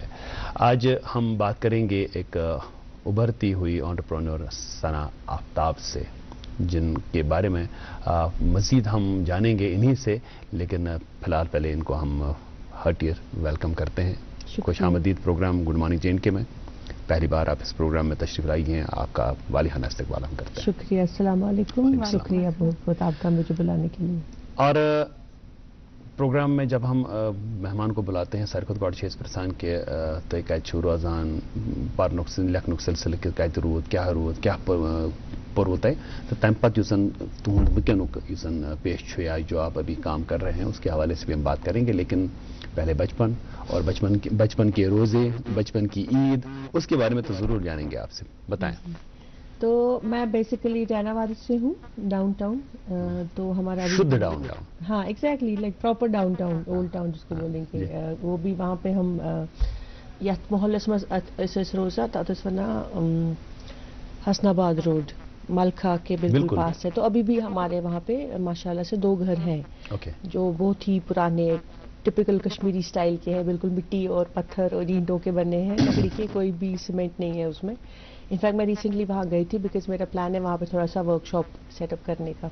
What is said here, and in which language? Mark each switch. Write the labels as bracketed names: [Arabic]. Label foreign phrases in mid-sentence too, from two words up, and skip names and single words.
[Urdu] آج ہم بات کریں گے ایک ابھرتی ہوئی انٹرپرینور ثنا آفتاب سے جن کے بارے میں مزید ہم جانیں گے انہی سے، لیکن فی الحال پہلے ان کو ہم [English] heartier welcome [Urdu] کرتے ہیں. خوش آمدید پروگرام گڈ مارننگ جے اینڈ کے میں. پہلی بار آپ اس پروگرام میں تشریف لائی ہیں، آپ کا والہانہ استقبال ہم کرتے ہیں. شکریہ. السلام علیکم. شکریہ بہت بہت آپ کا مجھے بلانے کے لیے. اور پروگرام میں جب ہم مہمان کو بلاتے ہیں [Kashmiri] ساروی کھۄتہٕ گۄڈٕ چھِ أسۍ پرژھان کہِ تُہۍ کَتہِ چھِو روزان، پرنُک لیکھنُک سلسلہٕ کَتہِ روٗد، کیٛاہ پوٚروٕ تۄہہِ، تہٕ تَمہِ پتہٕ یُس زن تُہُنٛد وٕنکیٚنُک یُس زن پیش چھُ [Urdu] یا جو آپ ابھی کام کر رہے ہیں اس کے حوالے سے بھی ہم بات کریں گے، لیکن پہلے بچپن اور بچپن کے روزے، بچپن کی عید، اس کے بارے میں تو ضرور جانیں گے آپ سے. بتائیں. تو میں بیسیکلی رینا وارث سے ہوں، ڈاؤن ٹاؤن. تو ہمارا شدھ ڈاؤن ٹاؤن. [English] ہاں exactly like proper down town, old town [Urdu] جس کو بولیں گے. وہ بھی وہاں پہ ہم [Kashmiri] یتھ محلس مز روزان تتھ ونان [Urdu] حسن آباد روڈ، ملکھا کے بالکل پاس ہے. تو ابھی بھی ہمارے وہاں پہ ماشاءاللہ سے 2 گھر ہیں جو بہت ہی پرانے [English] typical Kashmiri style [Urdu] کے ہیں، بالکل مٹی اور پتھر اور اینٹوں کے بنے ہیں، لکڑی کے، کوئی بھی سیمنٹ نہیں ہے اس میں. انفیکٹ میں ریسنٹلی وہاں گئی تھی بیکاز میرا پلان ہے وہاں پہ تھوڑا سا [English] work shop set up [Urdu] کرنے کا.